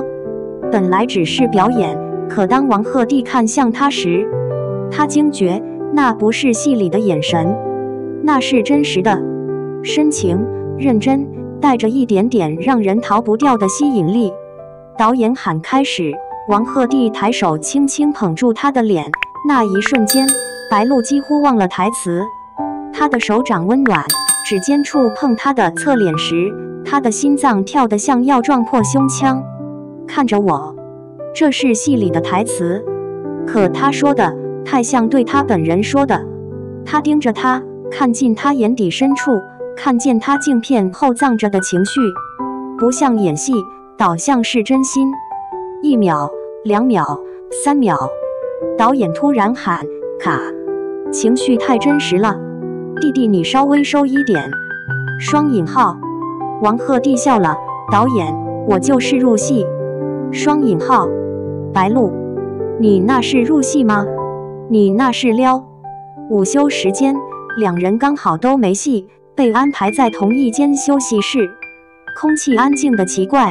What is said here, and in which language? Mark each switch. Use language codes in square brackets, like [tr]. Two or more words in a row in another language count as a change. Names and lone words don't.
[zh] 本來只是表演，可當王鶴棣看向他時，他驚覺那不是戲裡的眼神，那是真實的，深情、認真，帶着一點點讓人逃不掉的吸引力。導演喊開始，王鶴棣抬手輕輕捧住他的臉，那一瞬間，白露幾乎忘了台詞。他的手掌溫暖，指尖觸碰他的側臉時，他的心臟跳得像要撞破胸腔。看着我，這是戲裡的台詞，可他說的太像對他本人說的。他盯着他，看進他眼底深處，看見他鏡片後藏着的情緒，不像演戲，倒像是真心。1秒、2秒、3秒，導演突然喊卡，情緒太真實了，弟弟你稍微收一點。雙引號。王鶴棣笑了，導演，我就是入戲。雙引號。白露，你那是入戲嗎？你那是撩。午休時間，2人剛好都沒戲，被安排在同一間休息室，空氣安靜得奇怪。